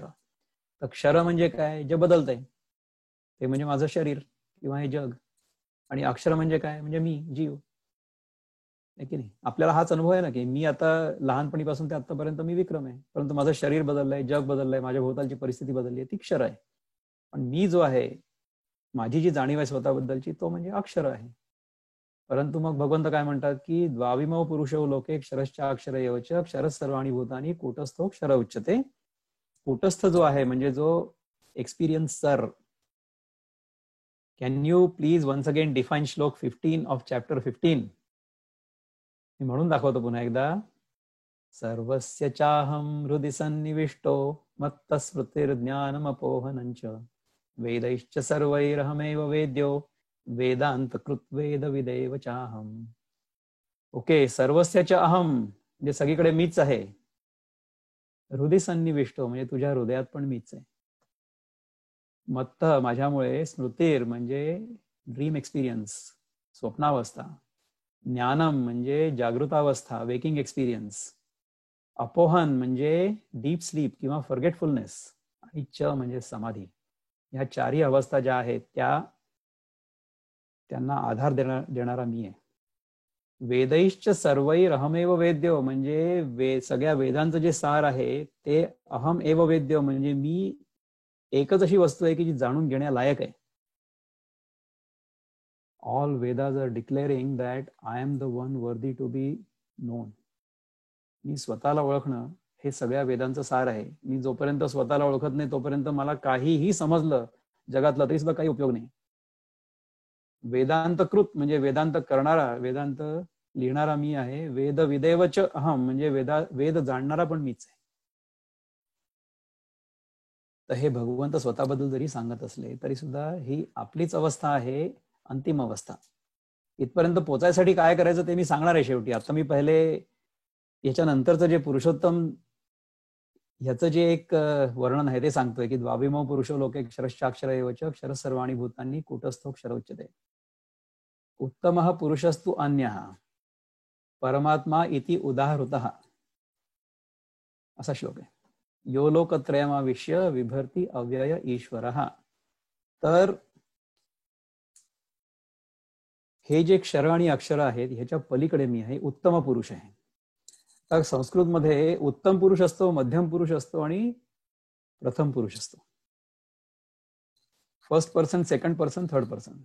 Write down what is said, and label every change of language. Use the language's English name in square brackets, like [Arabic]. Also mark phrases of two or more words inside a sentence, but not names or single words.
[Marathi] तर क्षर म्हणजे काय, जे बदलतंय, ते म्हणजे माझं शरीर किंवा हे जग, आणि अक्षर म्हणजे काय, म्हणजे मी, जीव आहे की नाही. आपल्याला हाच अनुभव आहे ना की मी आता लहानपणीपासून ते आतापर्यंत मी विक्रम आहे, परंतु माझं शरीर बदललंय, जग बदललंय, माझ्या भोवतालची परिस्थिती बदलली आहे, ती क्षर आहे. पण मी जो आहे, माझी जी जाणीव आहे स्वतःबद्दलची, तो म्हणजे अक्षर आहे. परंतु मग भगवंत काय म्हणतात की [Sanskrit] द्वाविमौ पुरुषौ लोके क्षरश्चाक्षर एव च क्षरः सर्वाणि भूतानि कूटस्थो क्षर उच्यते. [Marathi] कूटस्थ जो आहे म्हणजे जो एक्सपिरियन्सर. [English] Can you please once again define shloka 15 of chapter 15? [Marathi] मी म्हणून दाखवतो पुन्हा एकदा. [Sanskrit] सर्वस्य चाहं हृदि सन्निविष्टो मत्तस्मृतिर्ज्ञानमपोहनञ्च वेदैश्च सर्वैरहमेव वेद्यो वेदांतकृत वेदविदेव चाहम. [Marathi] ओके, [Sanskrit] सर्वस्य च अहम [Marathi] म्हणजे सगळीकडे मीच आहे. [Sanskrit] हृदय सन्निविष्टो [Marathi] म्हणजे तुझ्या हृदयात पण मीच आहे. मत्त माझ्यामुळे, स्मृतीर म्हणजे [English] dream experience, [Marathi] स्वप्नावस्था, ज्ञानम म्हणजे जागृतावस्था, [English] waking experience, [Marathi] अपोहन म्हणजे [English] deep sleep [Marathi] किंवा फॉरगेटफुलनेस, आणि च म्हणजे समाधी. ह्या 4ही अवस्था ज्या आहेत त्यांना आधार देणारा मी आहे. [Sanskrit] वेदैश्च सर्वैर अहमेव वेद्यो [Marathi] म्हणजे सगळ्या वेदांचं जे सार आहे ते [Sanskrit] अहम एव वेद्यो [Marathi] म्हणजे मी एकच अशी वस्तू आहे की जी जाणून घेण्यालायक आहे. [English] All Vedas are declaring that I am the one worthy to be known. [Marathi] मी स्वतःला ओळखणं हे सगळ्या वेदांचं सार आहे. मी जोपर्यंत स्वतःला ओळखत नाही तोपर्यंत मला काहीही समजलं जगातलं तरी सुद्धा काही उपयोग नाही. वेदांतकृत म्हणजे वेदांत करणारा, वेदांत लिहिणारा मी आहे. [Sanskrit] वेद विदेवच अहम [Marathi] म्हणजे वेद जाणणारा पण मीच आहे. तर हे भगवंत स्वतःबद्दल जरी सांगत असले तरी सुद्धा ही आपलीच अवस्था आहे, अंतिम अवस्था. इथपर्यंत पोचायसाठी काय करायचं ते मी सांगणार आहे शेवटी. आता मी पहिले याच्यानंतरचं जे पुरुषोत्तम ह्याचं जे एक वर्णन आहे ते सांगतोय की [Sanskrit] द्वाविमौ पुरुषो लोके क्षरश्चाक्षर एव च क्षरः सर्वाणि भूतानि कूटस्थो क्षर उच्यते. उत्तमः पुरुषस्तु अन्यः परमात्मा इति उदाहृतः, [Marathi] असा श्लोक आहे. [Sanskrit] यो लोकत्रयमाविश्य विभर्ति अव्यय ईश्वरः. [Marathi] तर हे जे क्षर आणि अक्षर आहेत ह्याच्या पलीकडे मी आहे, उत्तम पुरुष आहे. तर संस्कृतमध्ये उत्तम पुरुष असतो, मध्यम पुरुष असतो आणि प्रथम पुरुष असतो. [English] First person, second person, third person.